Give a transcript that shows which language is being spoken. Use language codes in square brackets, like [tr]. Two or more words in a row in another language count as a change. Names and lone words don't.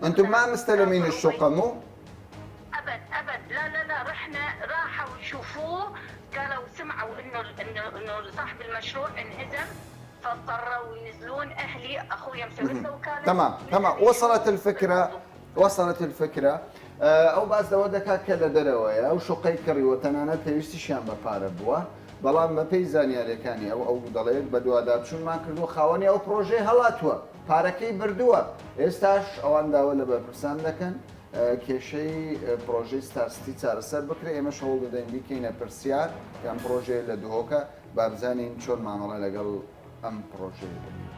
[ar] انتم ما مستلمين الشقه مو؟ ابد لا راحوا يشوفوه قالوا سمعوا انه صاحب المشروع انهزم فاضطروا ينزلون اهلي اخويا مسويت له وكاله. تمام وصلت الفكره [ckb] ئەو باز دەوە دەکات کە لە دەرەوەیە ئەو شوقەی کڕیوە تەنانەت پێویستیشیان بە پارە بووە بەڵام بە پێی زانیاریەکانی ئەو دەڵێت بە دووادابچوونمان کردو خاوەنی ئەو پرۆژەی هەڵاتووە پارەکەی بردووە ئێستاش ئەوان داوە لە بەرپرسان دەکەن کێشەی پرۆژەی ستارستی چارەسەر بکرێ ئێمەش هەوڵ دەدەین بیکەینە پرسیار کە ئەم پرۆژەیە لە دهۆکە با بزانین چۆن مامەڵە لەگەڵ ئەم پرۆژەی بکەین.